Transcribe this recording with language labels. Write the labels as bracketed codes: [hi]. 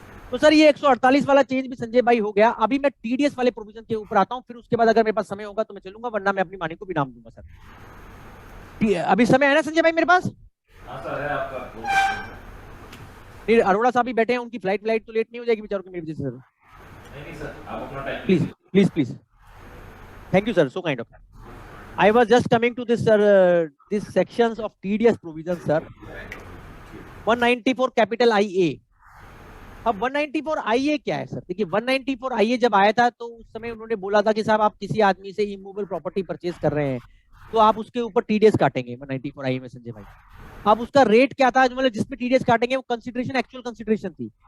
[hi] तो सर ये 148 वाला चेंज भी संजय भाई हो गया। अभी मैं टीडीएस वाले प्रोविजन के ऊपर आता हूं, फिर उसके बाद अगर मेरे पास समय होगा तो मैं चलूंगा, वरना मैं अपनी मानी को भी नाम दूंगा सर। अभी समय है ना संजय भाई मेरे पास? हाँ सर है आपका। नहीं, अरोड़ा साहब भी बैठे हैं, उनकी फ्लाइट तो लेट नहीं हो जाएगी बेचारों की मेरी वजह से सर? नहीं सर, आप अपना time [en] Please please please, thank you sir, so kind of. I was just coming to this sir, this sections of TDS provision sir. 194 capital IA। [hi] अब 194 IA क्या है सर? देखिए 194 IA जब आया था तो उस समय उन्होंने बोला था कि साहब आप किसी आदमी से इमूवेबल प्रॉपर्टी परचेज कर रहे हैं तो आप उसके ऊपर TDS काटेंगे 194 IA में संजय भाई। अब उसका रेट क्या था, मतलब जिसमें TDS काटेंगे वो कंसिडरेशन, एक्चुअल कंसिडरेशन थी।